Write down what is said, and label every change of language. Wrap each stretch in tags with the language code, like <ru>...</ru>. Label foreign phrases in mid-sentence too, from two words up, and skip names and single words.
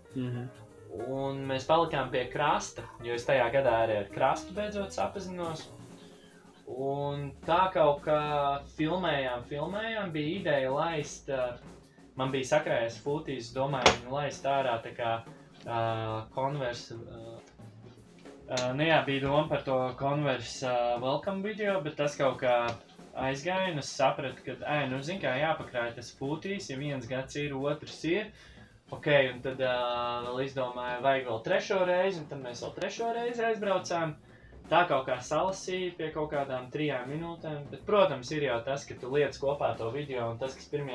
<lv>Un mēs palikām pie krasta, jo es tajā gadā arī ar krastu beidzot sapazinos. Un tā kaut kā filmējām, bija ideja laist, man bija sakrājies fūtīs, domāju viņu laist ārā tā kā Converse, bija doma par to Converse</lv> <en>welcome video,</en> <lv>bet tas kaut kā aizgāja un es sapratu, ka, zin kā jāpakrāja tas fūtīs, ja viens gads ir, otrs ir. Un tad vēl izdomāju, vajag vēl 3. reizi, un tad mēs vēl 3. reizi aizbraucām. Tā kaut kā salasīja pie kaut kādām 3 minūtēm, bet, protams, ir jau tas, ka tu liec kopā to video, un tas, kas 1.</lv>